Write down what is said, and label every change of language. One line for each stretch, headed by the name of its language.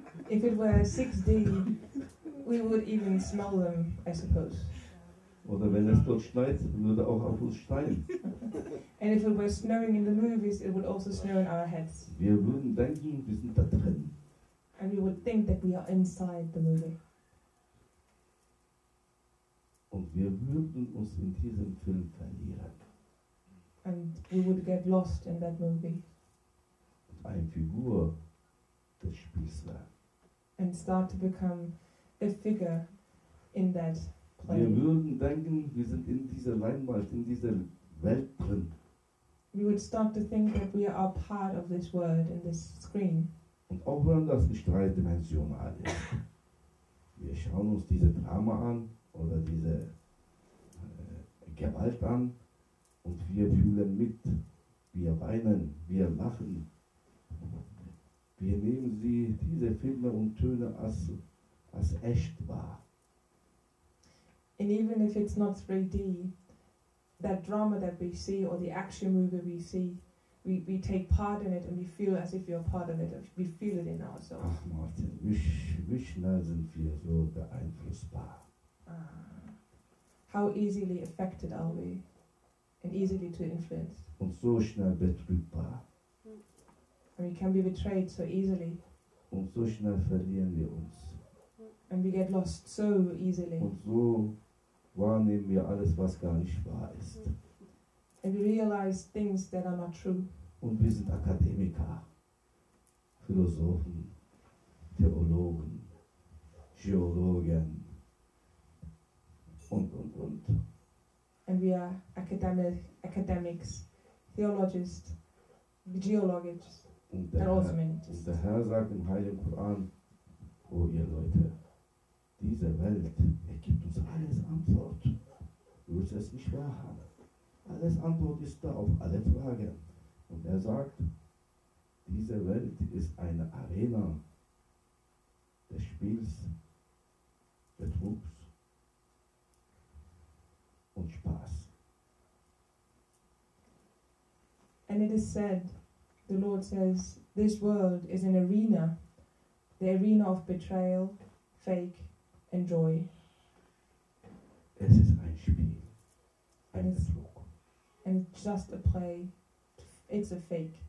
English: If it were 6D, we would even smell them, I suppose.
German: Oder wenn es dort schneit, würde auch auf uns schneien.
English: And if it were snowing in the movies, it would also snow in our heads.
German: Wir würden denken, wir sind da drin.
English: And we would think that we are inside the movie.
German: Und wir würden uns in diesem Film verlieren.
English: And we would get lost in that movie.
German: Und eine Figur des Spiels werden.
English: And start to become a figure in that play.
German: Wir würden denken, wir sind in dieser Leinwand, in dieser Welt drin.
English: We would start to think that we are part of this world in this screen.
German: Und auch wenn das nicht dreidimensional ist. Wir schauen uns diese Drama an oder diese Gewalt an und wir fühlen mit. Wir weinen, wir lachen. Wir nehmen diese Filme und Töne als echt wahr.
English: And even if it's not 3D, that drama that we see or the action movie we see, we take part in it and we feel as if you're part of it. We feel it in ourselves.
German: Ach Martin, wie schnell sind wir so beeinflussbar.
English: How easily affected are we and easily to influence.
German: Und so schnell betrügbar.
English: And we can be betrayed so easily.
German: Und so schnell verlieren wir uns.
English: And we get lost so easily.
German: Und so wahrnehmen wir alles, was gar nicht wahr ist.
English: And we realize things that are not true.
German: Und wir sind Akademiker, Philosophen, Theologen, Geologen und.
English: And we are academics, theologists, geologists,
German: Und
English: and also
German: der
English: many.
German: Herr sagt im Heiligen Koran, oh ihr Leute, diese Welt, gibt uns alles Antwort. Du willst es nicht wahrhaben. Alles Antwort ist da auf alle Fragen. Und er sagt, diese Welt ist eine Arena des Spiels, Betrugs und Spaß.
English: And it is said, the Lord says, this world is an arena, the arena of betrayal, fake, and joy.
German: Es ist ein Spiel, ein Betrug.
English: And it's just a play, it's a fake.